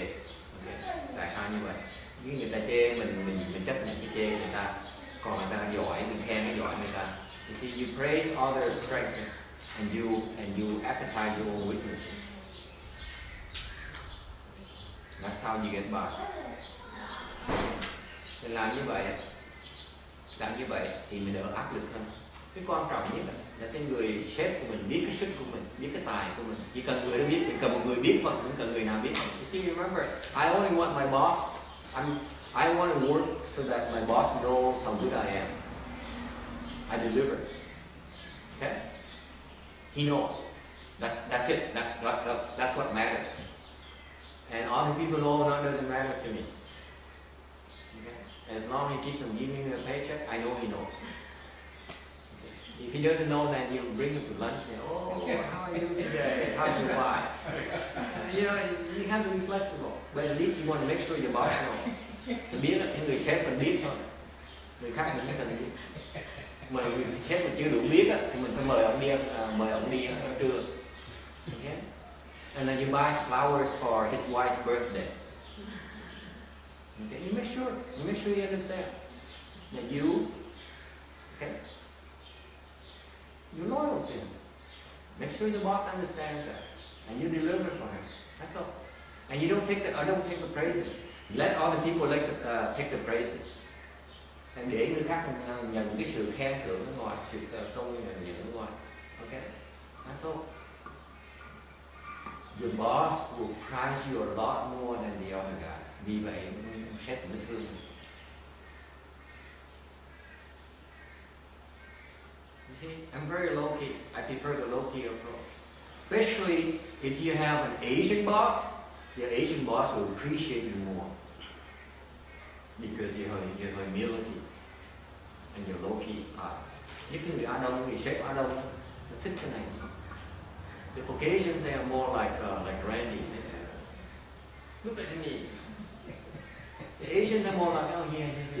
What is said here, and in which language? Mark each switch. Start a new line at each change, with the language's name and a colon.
Vietnamese: Okay. Tại sao như vậy? Nếu người ta chê mình chấp nhận cái chê người ta. Còn người ta giỏi, mình khen cái giỏi người ta.
English: You see, you praise others' strength and you advertise your own weaknesses. That's how you get by.
Vietnamese: Mình làm như vậy thì mình đỡ áp lực hơn. Cái quan trọng nhất để cái người sếp của mình biết cái sức của mình, biết cái tài của mình. Chỉ cần người đó biết, chỉ cần một người biết thôi, không cần người nào biết.
English: You see, remember, I only want my boss. I want to work so that my boss knows how good I am. I deliver. Okay? He knows. That's it. That's what matters. And other people know that doesn't matter to me. Okay? As long as he keeps on giving me a paycheck, I know he knows. Okay? If he doesn't know, then you bring him to lunch and say, "Oh, how are you today? How's your wife?" You know, you have to be flexible. But at least you want to make sure your boss knows.
Vietnamese: Mình biết là người sếp mình biết thôi, người khác mình không cần biết. Mà người sếp mình chưa đủ biết á, thì mình phải mời ông đi ăn trưa.
English: Okay? And then you buy flowers for his wife's birthday. Okay? You make sure he understands that okay, you're loyal to him. Make sure the boss understands that, and you deliver for him. That's all. And you don't take the praises. Let other people take the praises.
Vietnamese: And để người khác nhận cái sự khen thưởng ở ngoài, sự công nhận ở ngoài.
English: Okay? That's all. Your boss will prize you a lot more than the other guys.
Vietnamese: Vì vậy, sếp mới thương.
English: You see, I'm very low-key. I prefer the low-key approach. Especially if you have an Asian boss, your Asian boss will appreciate you more. Because your humility and your low-key style.
Vietnamese: Nhất là người Á Đông, người sếp Á Đông, nó thích cái này.
English: The Caucasians, they are more like Randy. Look at me. The Asians are more like, oh yeah.